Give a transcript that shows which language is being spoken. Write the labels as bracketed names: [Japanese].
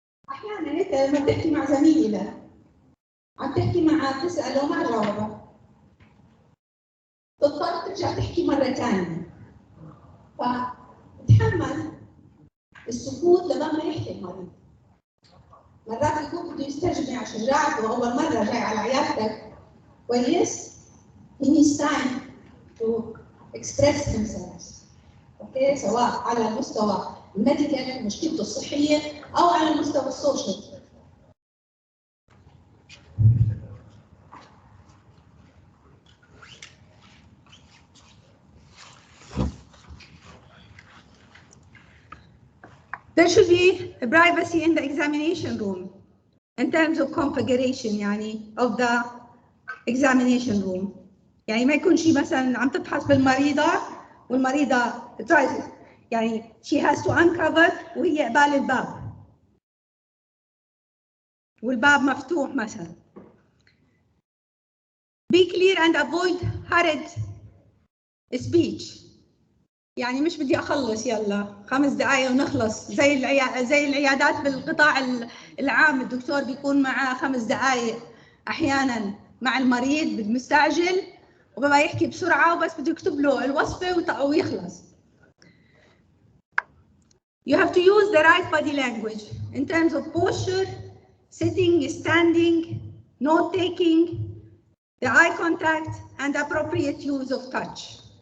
[Arabic] أحياناً أنت لما بتحكي مع زميلي ده عم تحكي معه تسأله ما جاوبك، تضطر ترجع تحكي مرة ثانية. فتحمل السكوت لما يحكي المريض. مرات يكون بده يستجمع شجاعته وأول مرة جاي على عيادتك كويس. [English] He needs time to express himself. [Arabic] اوكي، سواء على مستوى الميديكال مشكلته الصحية أو على المستوى السوشيال. [English] There should be privacy in the examination room in terms of configuration يعني of the examination room. [Arabic] يعني ما يكون شيء مثلا عم تفحص بالمريضة والمريضة tries يعني [English] she has to uncover [Arabic] وهي قبال الباب والباب مفتوح مثلا. [English] Be clear and avoid hurried speech. [Arabic] يعني مش بدي أخلص يلا 5 دقايق ونخلص زي العيادات بالقطاع العام الدكتور بيكون معاه 5 دقايق أحيانا مع المريض بالمستعجل وببقى يحكي بسرعة وبس بده يكتب له الوصفة ويخلص. [English] You have to use the right body language in terms of posture, sitting, standing, note taking, the eye contact, and appropriate use of touch.